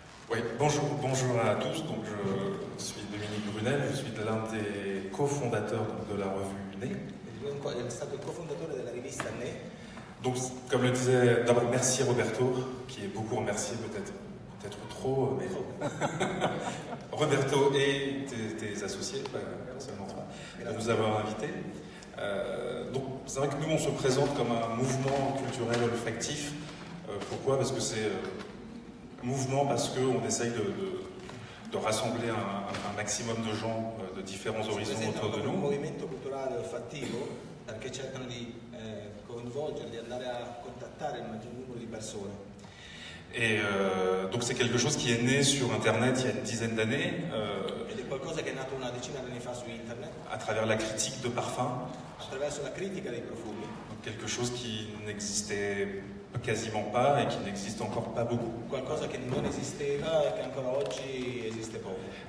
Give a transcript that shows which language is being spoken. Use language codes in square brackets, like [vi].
[fr] Oui, bonjour à tous. Donc, je suis Dominique Brunel, je suis l'un des cofondateurs de la revue Né. [it] È stato il cofondatore della rivista Né. [fr] Donc, comme le disait, d'abord merci Roberto, qui est beaucoup remercié, peut-être trop, mais Roberto et tes associés, pas seulement toi, de nous avoir invités. Donc, c'est vrai que nous, on se présente comme un mouvement culturel olfactif. Pourquoi? Parce que c'est mouvement, parce qu'on essaye de rassembler un maximum de gens de différents horizons autour de nous. [it] Un movimento culturale olfattivo perché cercano di coinvolgerli, andare a contattare il maggior numero di persone. [fr] Et donc c'est quelque chose qui est né sur Internet il y a une dizaine d'années. [it] Ed è qualcosa che è nato una decina di anni fa su internet. [fr] À travers la critique de parfums. [it] Attraverso la critica dei profumi. [fr] Donc quelque chose qui n'existait quasiment pas et qui n'existe encore pas beaucoup. [it] Qualcosa che non esisteva e che ancora oggi esiste poco.